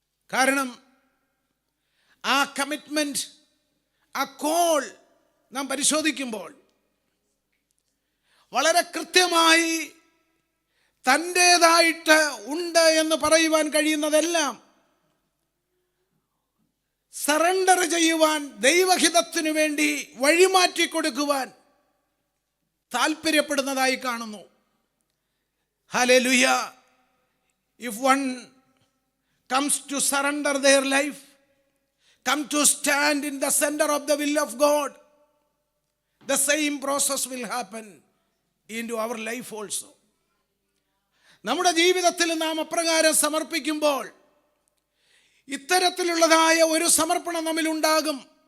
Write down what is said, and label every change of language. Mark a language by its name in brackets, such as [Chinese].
[Malayalam] കാരണം ആ കമ്മിറ്റ്മെന്റ്, ആ കോൾ നാം പരിശോധിക്കുമ്പോൾ വളരെ കൃത്യമായി തൻ്റേതായിട്ട് ഉണ്ട് എന്ന് പറയുവാൻ കഴിയുന്നതെല്ലാം സറണ്ടർ ചെയ്യുവാൻ, ദൈവഹിതത്തിനു വേണ്ടി വഴിമാറ്റി കൊടുക്കുവാൻ താല്പര്യപ്പെടുന്നതായി കാണുന്നു. Hallelujah! [English] If one comes to surrender their life, come to stand in the center of the will of God, the same process will happen into our life also. [Malayalam] നമ്മുടെ ജീവിതത്തിൽ നാം അപ്രകാരം സമർപ്പിക്കുമ്പോൾ ഇത്തരത്തിലുള്ളതായ ഒരു സമർപ്പണം നമ്മിലുണ്ടാകും.